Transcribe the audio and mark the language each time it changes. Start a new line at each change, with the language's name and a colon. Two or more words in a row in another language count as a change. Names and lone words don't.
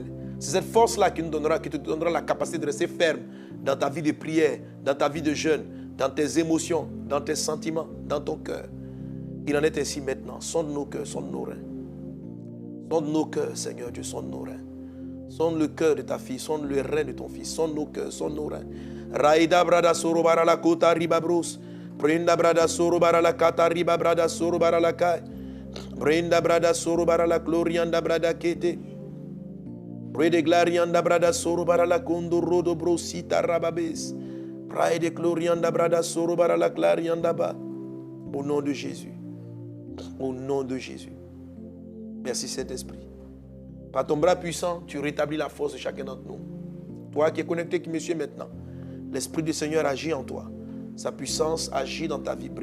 French: C'est cette force-là qui te donnera la capacité de rester ferme dans ta vie de prière, dans ta vie de jeûne, dans tes émotions, dans tes sentiments, dans ton cœur. Il en est ainsi maintenant. Sonde nos cœurs, sonde nos reins. Sonde nos cœurs, Seigneur Dieu, sonde nos reins. Sonde le cœur de ta fille, sonde le rein de ton fils, sonde nos cœurs, sonde nos reins. Raïda brada sorobara la kota riba bros. Brenda brada sorobara la kata riba brada sorobara la kai. Brenda brada sorobara la glorianda brada kete. Brede glarianda brada sorobara la kondo rodo brosita rababes. Brede glorianda brada sorobara la glarianda ba. Au nom de Jésus. Au nom de Jésus. Merci Saint-Esprit. Par ton bras puissant, tu rétablis la force de chacun d'entre nous. Toi qui es connecté, qui me suis maintenant, l'Esprit du Seigneur agit en toi. Sa puissance agit dans ta vie.